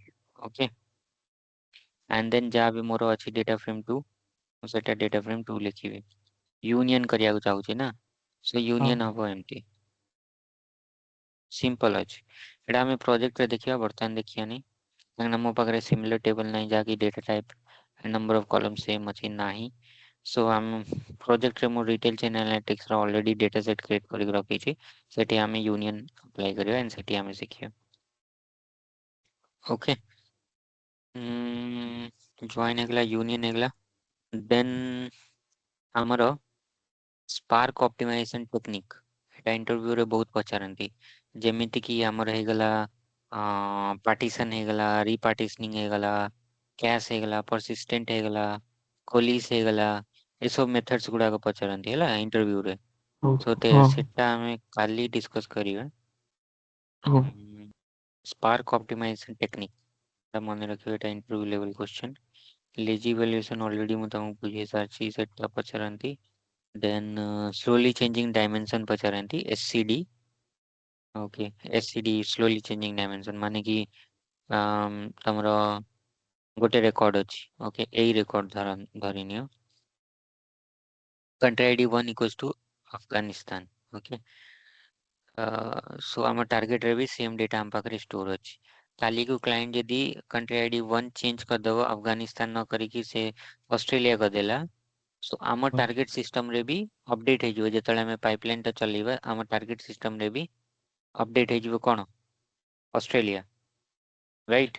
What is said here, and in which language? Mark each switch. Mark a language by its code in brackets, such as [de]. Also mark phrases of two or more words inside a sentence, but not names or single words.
[or] ଓକେ, [en] and then [or] ଯାହା ବି ମୋର ଅଛି [en] data frame 2 [or] ମୁଁ ସେଟା [en] data frame 2 [or] ଲେଖିବି। union କରିବାକୁ ଚାହୁଁଛି ନା, so union ହବ ଏମିତି। simple ଅଛି, ଏଟା ଆମେ project ରେ ଦେଖିବା, ବର୍ତ୍ତମାନ ଦେଖିବାନି କାହିଁକିନା ମୋ ପାଖରେ similar table ନାହିଁ ଯାହାକି [en] data type number of column same [or] ଅଛି ନାହିଁ। so ଆମ project ରେ ମୁଁ [en] retail chain analytics [or] ର [en] already data set create [or] କରିକି ରଖିଛି, ସେଠି ଆମେ [en] union apply [or] କରିବା and ସେଠି ଆମେ ଶିଖିବା। ଓକେ, join ହେଇଗଲା, union ହେଇଗଲା, [en] then ଆମର spark optimization technique, [or] ଏଟା interview ରେ ବହୁତ ପଚାରନ୍ତି। ଯେମିତି କି ଆମର ହେଇଗଲା partition ହେଇଗଲା, repartitioning ହେଇଗଲା, cache ହେଇଗଲା, persistent ହେଇଗଲା, coalesce ହେଇଗଲା, ଏସବୁ methods ଗୁଡାକ ପଚାରନ୍ତି ହେଲା interview ରେ। so ସେଟା ଆମେ କାଲି discuss କରିବା। [en] spark optimization technique [or] ଟା ମନେ ରଖିବ, ଏଟା [en] interview level question। lazy evaluation already [or] ମୁଁ ତମକୁ ବୁଝେଇ ସାରିଛି, ସେଟା ପଚାରନ୍ତି। [en] then slowly changing dimension ପଚାରନ୍ତି, SCD। [or] ଓକେ, SCD [en] slowly changing dimension [or] ମାନେ କି ତମର ଗୋଟେ ରେକର୍ଡ ଅଛି, ଓକେ ଏଇ ରେକର୍ଡ ଧରିନିଅ [en] country ID 1 equals to Afghanistan। [or] ଓକେ, so ଆମ ଟାର୍ଗେଟ ରେ ବି [en] same data [or] ଆମ ପାଖରେ ଷ୍ଟୋର ଅଛି। କାଲିକୁ କ୍ଲାଇଣ୍ଟ ଯଦି country ID 1 ଚେଞ୍ଜ କରିଦବ, ଆଫଗାନିସ୍ତାନ ନ କରିକି ସେ ଅଷ୍ଟ୍ରେଲିଆ କରିଦେଲା, so ଆମ [en] target system [or] ରେ ବି ଅପଡେଟ ହେଇଯିବ। ଯେତେବେଳେ ଆମେ ପାଇପଲାଇନ ଟା ଚଲେଇବା ଆମ [en] target system [or] ରେ ବି ଅପଡେଟ ହେଇଯିବ କଣ, ଅଷ୍ଟ୍ରେଲିଆ, ରାଇଟ୍?